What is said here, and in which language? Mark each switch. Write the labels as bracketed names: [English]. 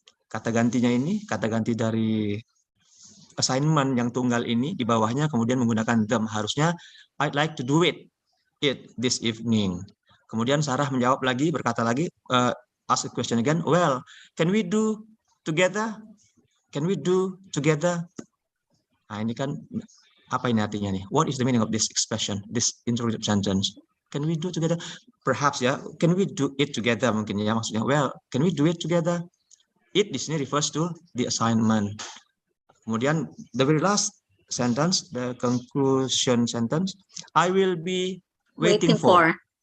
[Indonesian] Kata gantinya ini, kata ganti dari assignment yang tunggal ini di bawahnya kemudian menggunakan them. Harusnya [English] I'd like to do it this evening. [Indonesian] Kemudian Sarah menjawab lagi, berkata lagi, [English] ask a question again. Well, can we do together? Can we do together? [Indonesian] Nah, ini kan apa ini artinya nih? [English] What is the meaning of this expression, this interrogative sentence? Can we do together? Perhaps ya, can we do it together [Indonesian] mungkin ya maksudnya. [English] Well, can we do it together? It [Indonesian] di sini [English] refers to the assignment. [Indonesian] Kemudian [English] the very last sentence, the conclusion sentence, I will be waiting for.